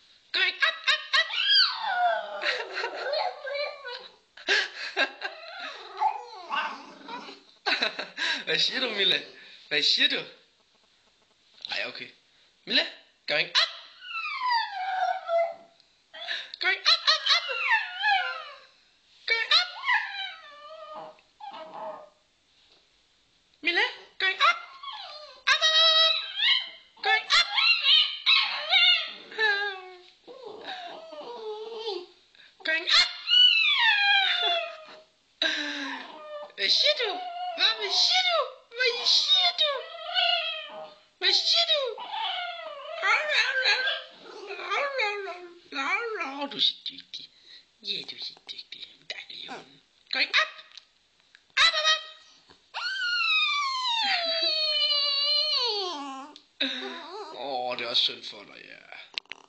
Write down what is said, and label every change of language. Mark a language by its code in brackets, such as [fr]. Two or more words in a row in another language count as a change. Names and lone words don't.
[en] Going up, up, up. [da] Hvad siger du, Mille? Hvad siger du? Ej, okay. Mille, [en] going up. Going up, up, up. Going up. Mille, going up. Up, up, up. Going up. Going up. [da] Hvad siger du? Hvad siger du? Hvad siger du? Hvad siger du? Du er så dygtig. Ja, du er så dygtig. Dejlig hund. [en] Going up. Up, up, up. [da] Det er også synd for dig, ja.